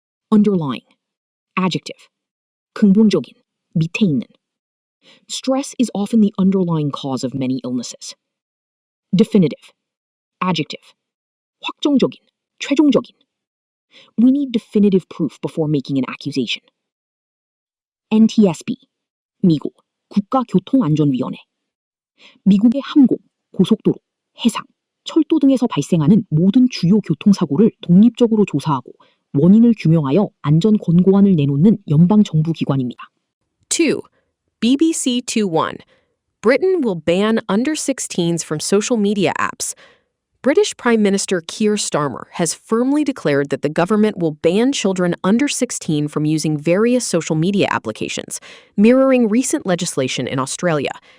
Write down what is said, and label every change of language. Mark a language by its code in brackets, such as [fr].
[en] Underlying. Adjective. [ko] 근본적인, 밑에 있는. [en] Stress is often the underlying cause of many illnesses. Definitive. Adjective. [ko] 확정적인, 최종적인. [en] We need definitive proof before making an accusation. NTSB. [ko] 미국 국가교통안전위원회. 미국의 항공, 고속도로, 해상, 철도 등에서 발생하는 모든 주요 교통사고를 독립적으로 조사하고 원인을 규명하여 안전 권고안을 내놓는 연방 정부 기관입니다. [en] 2. BBC 2-1. Britain will ban under 16s from social media apps. British Prime Minister Keir Starmer has firmly declared that the government will ban children under 16 from using various social media applications, mirroring recent legislation in Australia.